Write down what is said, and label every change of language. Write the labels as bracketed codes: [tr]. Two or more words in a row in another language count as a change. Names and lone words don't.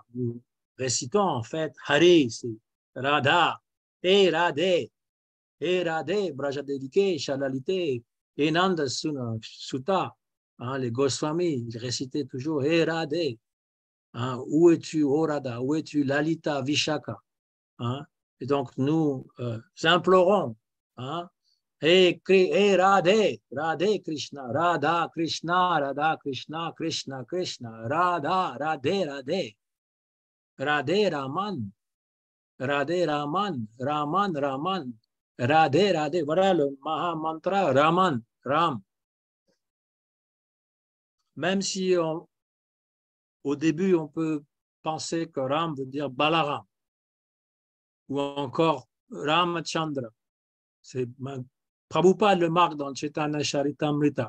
[fr] Nous récitons en fait Hare, c'est Radha, et Radhe, et Radhe, Brajadevike, Shalalite, et Nanda Sutta, les Goswami, ils récitaient toujours et Radhe. Où es-tu, ô Radha, où es-tu, Lalita, Vishaka? Et donc nous implorons, et Radhe, Radhe Krishna, Radha Krishna, Radha Krishna, Krishna Krishna, Radha, Radhe Radhe, Radhe Raman, Radhe Raman, Raman Raman, Radhe Radhe. Voilà le Maha Mantra, Raman, Ram. même si au début on peut penser que Ram veut dire Balaram ou encore Ramachandra. Prabhupada le marque dans le Chaitanya Charitamrita.